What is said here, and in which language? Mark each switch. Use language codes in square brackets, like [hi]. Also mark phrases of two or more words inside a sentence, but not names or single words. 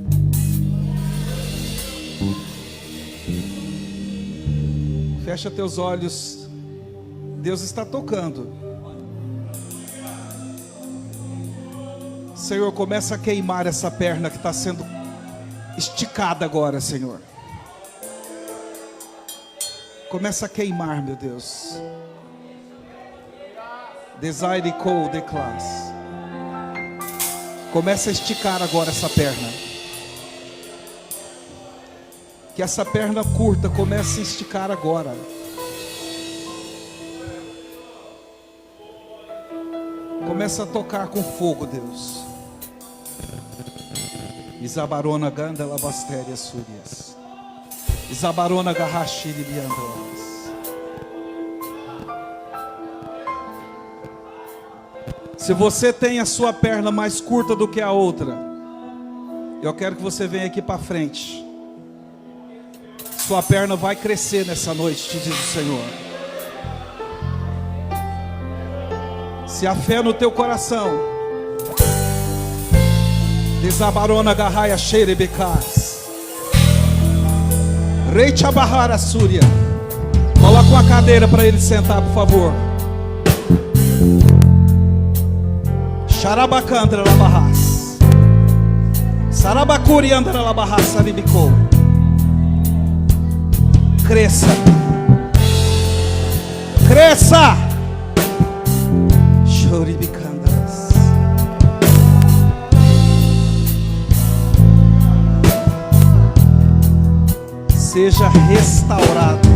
[pt] Fecha teus olhos, Deus está tocando. Senhor, começa a queimar essa perna que está sendo esticada agora, Senhor. Começa a queimar, meu Deus. Desire call the class. Começa a esticar agora essa perna. Que essa perna curta comece a esticar agora. Começa a tocar com fogo, Deus. Isabarona ganda labastéria súrias. Isabarona garrachiri biandolas. Se você tem a sua perna mais curta do que a outra, eu quero que você venha aqui para frente. Sua perna vai crescer nessa noite, te diz o Senhor. Se a fé no teu coração, desabarona garraia xerebecas, rei Tchabahara Súria. Coloca uma cadeira para ele sentar, por favor. Xarabacandra labarras, Sarabacuri andra labarras saribicou. Cresça, cresça. Choribicandas. Seja restaurado.